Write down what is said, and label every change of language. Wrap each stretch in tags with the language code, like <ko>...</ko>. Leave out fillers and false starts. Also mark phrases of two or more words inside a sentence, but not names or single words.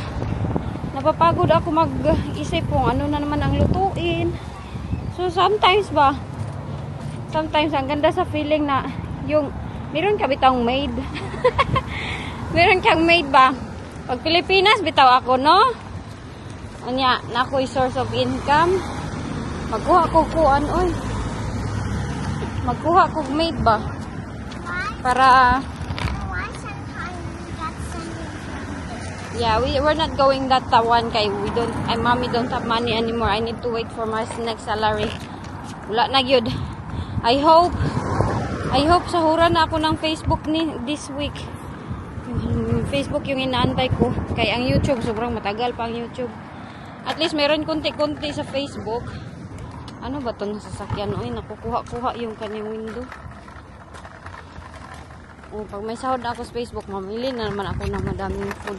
<tl>Napapagod ako mag-isip kung ano na naman ang lutuin. So sometimes ang ganda sa feeling na yung meron ka bitang maid. Meron kang maid ba?</tl> <ceb>Pag Pilipinas bitaw ako, no?</ceb> <tl>Anya, na ako'y</tl> <en>source of income.</en> <ceb>Magkuha ko kuan, oy. Magkuha ko maid ba?</ceb> <en>Para yeah, we're not going that one kay mommy don't have money anymore. I need to wait for my next salary.</en> <ceb>Wala na gyud.</ceb> <en>I hope</en> <tl>sahuran na ako ng Facebook</tl> <en>this week.</en> <tl>Facebook yung inaantay ko. Kaya ang YouTube, sobrang matagal pa ang YouTube. At least meron konti-konti sa Facebook. Ano ba itong sasakyan? Oy, nakukuha-kuha yung kanyang window. Pag may sahod na ako sa Facebook, mamili na naman ako ng madaming food.</tl>